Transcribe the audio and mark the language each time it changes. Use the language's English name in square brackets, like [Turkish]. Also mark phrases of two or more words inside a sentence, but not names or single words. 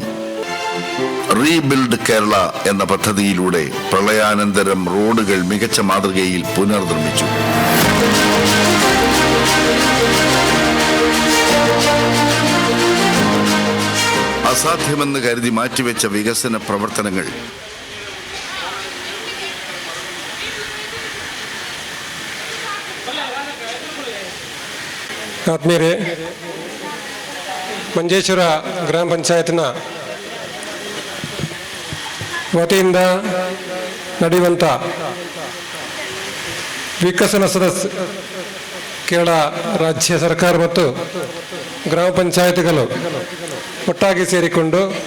[Malayalam] റീബിൽഡ് കേരള എന്ന പദ്ധതിയിലൂടെ പ്രളയാനന്തരം റോഡുകൾ മികച്ച മാതൃകയിൽ പുനർനിർമ്മിച്ചു. അസാധ്യമെന്ന് കരുതി മാറ്റിവെച്ച വികസന പ്രവർത്തനങ്ങൾ [Kannada] ಆತ್ಮೀಯರೇ, ಮಂಜೇಶ್ವರ ಗ್ರಾಮ ಪಂಚಾಯತ್ನ ವತಿಯಿಂದ ನಡೆಯುವಂಥ ವಿಕಸನ ಸದಸ್ಯ ಕೇರಳ ರಾಜ್ಯ ಸರ್ಕಾರ ಮತ್ತು ಗ್ರಾಮ ಪಂಚಾಯತ್ಗಳು ಒಟ್ಟಾಗಿ ಸೇರಿಕೊಂಡು